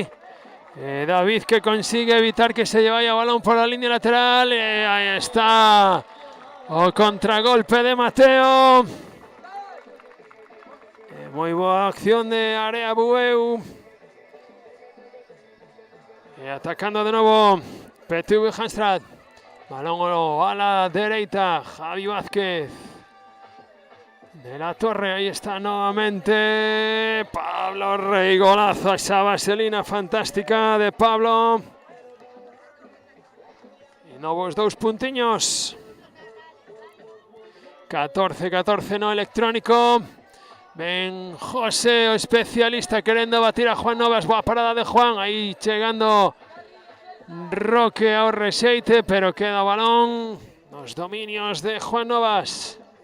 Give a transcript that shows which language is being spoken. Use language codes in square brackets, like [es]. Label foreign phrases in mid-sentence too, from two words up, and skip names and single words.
[es] David que consigue evitar que se lleve o balón por la línea lateral. [gl] Aí está o contragolpe de Mateo. Moi boa acción de Area Bueu. Atacando de novo PTV Handstad. [es] Balón a la derecha, Javi Vázquez. De la Torre, ahí está nuevamente Pablo Rey. Golazo, esa vaselina fantástica de Pablo. [gl] Y novos 2 puntiños. 14-14 no electrónico. Ven José, o especialista, querendo batir a Juan Novas. Boa parada de Juan, [es] ahí llegando [gl] Roque ao rexeite, pero queda o balón nos dominios de Juan Novas.